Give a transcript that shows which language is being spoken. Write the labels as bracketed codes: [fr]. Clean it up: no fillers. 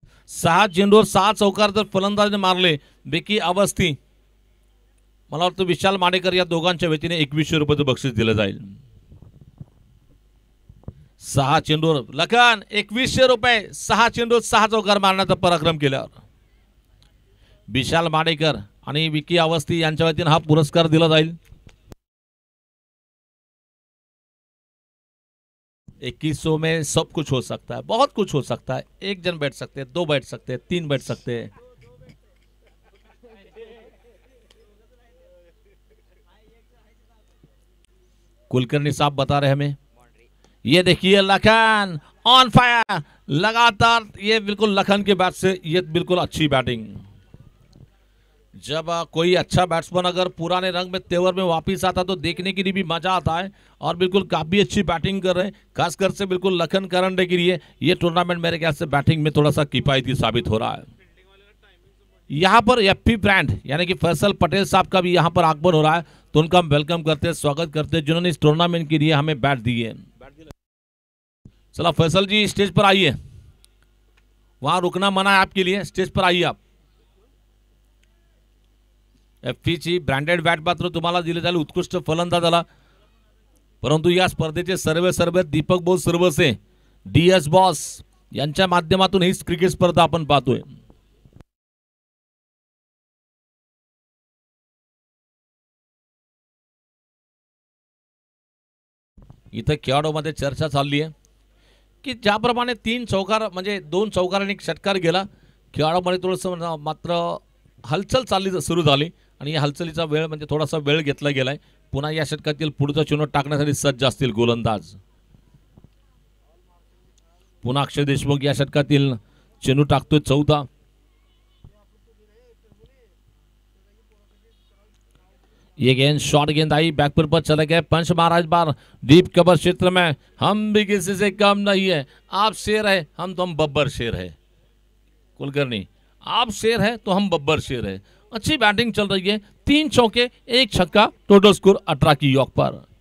[mr] सहा चेंडूवर 6 चौकार जर फलंदाजाने मारले बेकी अवस्थी, मला वाटतं विशाल माडेकर या दोघांच्या वतीने 2100 रुपयाचं बक्षीस दिलं जाईल। 6 चेंडूवर लखन 2100 रुपये, 6 चेंडूवर 6 चौकार मारण्याचा पराक्रम केल्यावर विशाल माडेकर आणि विकी अवस्थी यांच्या वतीने हा पुरस्कार दिला जाईल। [hi] 2100 में सब कुछ हो सकता है, बहुत कुछ हो सकता है। 1 जन बैठ सकते हैं, 2 बैठ सकते हैं, 3 बैठ सकते हैं। कुलकर्णी साहब बता रहे हमें, ये देखिए लखन ऑन फायर, लगातार ये बिल्कुल लखन के बैट से ये बिल्कुल अच्छी बैटिंग। जब कोई अच्छा बैट्समैन अगर पुराने रंग में तेवर में वापस आता तो देखने के लिए भी मजा आता है और बिल्कुल काफी अच्छी बैटिंग कर रहे हैं। खासकर से बिल्कुल लखन करंडे के लिए ये टूर्नामेंट मेरे ख्याल से बैटिंग में थोड़ा सा किफायती साबित हो रहा है। यहाँ पर एफपी ब्रांड यानी कि फैसल पटेल साहब का भी यहाँ पर आगमन हो रहा है, तो उनका हम वेलकम करते हैं, स्वागत करते हैं, जिन्होंने इस टूर्नामेंट के लिए हमें बैट दिए। चला फैसल जी स्टेज पर आइए, वहां रुकना मना है आपके लिए, स्टेज पर आइए आप। [mr] एफपीची ब्रँडेड बॅट मात्र तुम्हाला दिले जाईल उत्कृष्ट फलंदाजाला। परंतु या स्पर्धेचे सर्वे दीपक बोस सर्वसे डीएस बॉस यांच्या माध्यमातून ही क्रिकेट स्पर्धा आपण पाहतोय। इथं खेळाडूमध्ये चर्चा चालली आहे की ज्याप्रमाणे 3 चौकार म्हणजे 2 चौकार आणि 1 षटकार गेला, खेळाडूमध्ये थोडंसं मात्र हलचल चालली सुरू झाली आणि या हलचलीचा वेळ म्हणजे थोडासा वेळ घेतला गेलाय। पुन्हा या षटकातील पुढचा चेंडू टाकण्यासाठी सज्ज असतील गोलंदाज। पुन्हा अक्षय देशमुख या षटकातील चेंडू टाकतोय 4था। [hi] ये गेंद शॉर्ट गेंद आई, बैकफुट पर चले गए, पंच मारा इस बार डीप कवर क्षेत्र में। हम भी किसी से कम नहीं है, आप शेर है हम तो हम बब्बर शेर है। कुलकर्णी आप शेर है तो हम बब्बर शेर है। अच्छी बैटिंग चल रही है, 3 चौके 1 छक्का, टोटल स्कोर 18 की यॉर्क पर।